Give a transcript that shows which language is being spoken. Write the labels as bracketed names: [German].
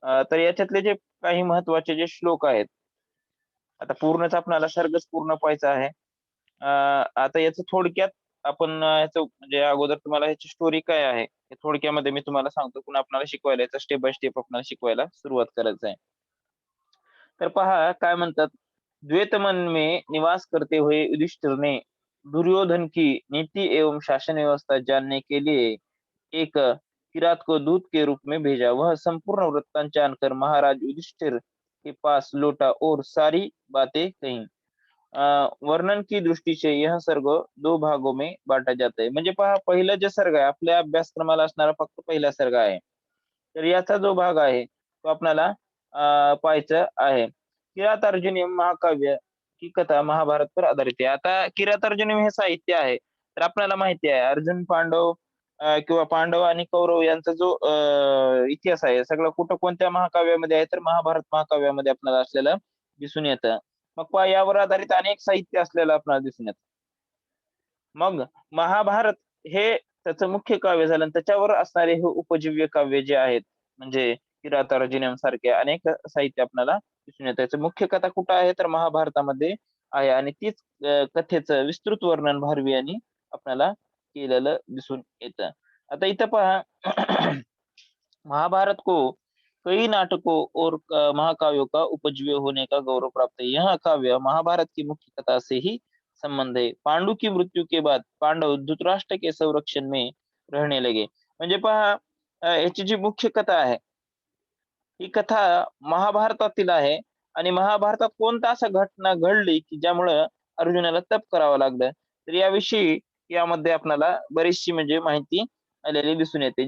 [Marathi] तर याच्यातले जे काही महत्वाचे जे श्लोक आहेत, आता पूर्णच आपल्याला सर्गच पूर्ण पाहायचा आहे. आता याचं थोडक्यात आपण याचं म्हणजे अगोदर तुम्हाला ह्याची स्टोरी काय आहे हे थोडक्यामध्ये मी तुम्हाला सांगतो, पुन्हा आपल्याला शिकवायला याचं स्टेप बाय स्टेप आपल्याला शिकवायला सुरुवात करायचं आहे. तर पहा काय म्हणतात, [Hindi] द्वैत मन में निवास करते हुए युधिष्ठिर ने दुर्योधन की नीति एवं शासन व्यवस्था जानने के लिए एक किरात को दूत के रूप में भेजा। वह संपूर्ण वृत्तांत जानकर महाराज युधिष्ठिर के पास लौटा और सारी बातें कही। वर्णन की दृष्टि से यह सर्ग दो भागों में बांटा जाता है। [Marathi] म्हणजे पहा पहिलं जे सर्ग आहे आपल्या अभ्यासक्रमाला असणारा फक्त पहिला सर्ग आहे. तर याचा जो भाग आहे तो आपल्याला पाहायचा आहे. किरातार्जुनीय महाकाव्य ही कथा महाभारत पर आधारित आहे. आता किरातार्जुनीय हे साहित्य आहे. तर आपल्याला माहिती आहे अर्जुन पांडव किंवा पांडव आणि कौरव यांचा जो इतिहास आहे सगळं कुठं कोणत्या महाकाव्यामध्ये आहे तर महाभारत महाकाव्यामध्ये आपल्याला असलेलं दिसून येतं. मग पहा यावर आधारित अनेक साहित्य असलेलं आपल्याला दिसून येतं. मग महाभारत हे त्याचं मुख्य काव्य झालं आणि त्याच्यावर असणारे हे उपजीव्य काव्य जे आहेत म्हणजे किरातार्जुनीयम सारखे अनेक साहित्य आपल्याला दिसून येतं. त्याचं मुख्य कथा कुठं आहे तर महाभारतामध्ये आहे आणि तीच कथेचं विस्तृत वर्णन भारवी यांनी आपल्याला केलेलं दिसून येतं. आता इथं पहा [Hindi] महाभारत को कई नाटकों और महाकाव्यों का उपजीव्य होने का गौरव प्राप्त है। यह काव्य महाभारत की मुख्य कथा से ही संबंध है। पांडु की मृत्यू के बाद पांडव धृतराष्ट्र के संरक्षण में रहने लगे। [Marathi] म्हणजे पहा याची जी मुख्य कथा आहे ही कथा महाभारतातील आहे आणि महाभारतात कोणता असा घटना घडली की ज्यामुळं अर्जुनाला तप करावं लागलं तर याविषयी यामध्ये आपल्याला बरीचशी म्हणजे माहिती आलेली दिसून येते.